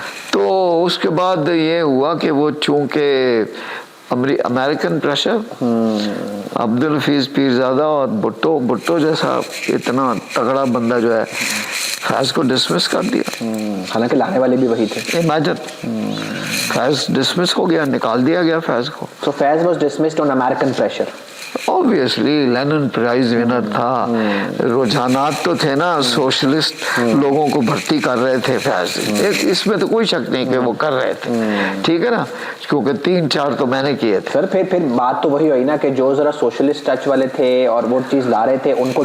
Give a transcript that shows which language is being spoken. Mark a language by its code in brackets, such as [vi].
[ur] تو اس کے بعد یہ ہوا کہ وہ چونکہ امریکن پریشر، عبدالحفیظ پیرزادہ اور بھٹو جیسا اتنا تگڑا بندہ جو ہے، فیض کو ڈسمس کر دیا. حالانکہ لانے والے بھی وہی تھے. امیجن، فیض ڈسمس ہو گیا، نکال دیا گیا فیض کو. [en] So Faiz was dismissed on American pressure. [ur] Obviously linen prize winner تھا. رجحانات تو تھے نا، سوشلسٹ لوگوں کو بھرتی کر رہے تھے فیض، اس میں تو کوئی شک نہیں کہ وہ کر رہے تھے، ٹھیک ہے نا، کیونکہ 3-4 تو میں نے کیے تھے. سر پھر بات تو وہی ہوئی نا کہ جو ذرا سوشلسٹ ٹچ والے تھے اور وہ چیز لا رہے تھے ان کو